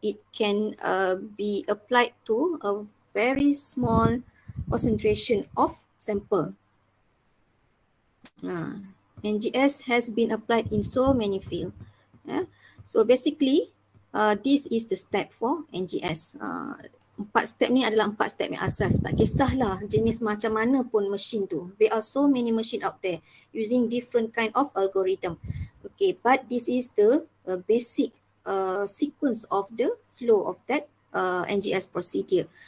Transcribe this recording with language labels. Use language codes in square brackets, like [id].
[en] It can be applied to a very small concentration of sample. NGS has been applied in so many fields. Yeah? So basically, this is the step for NGS. [ms] 4 step ni adalah 4 step yang asas. Tak kisahlah jenis macam mana pun mesin tu. [en] There are so many machine out there using different kind of algorithm. Okay, but this is the basic sequence of the flow of that NGS procedure.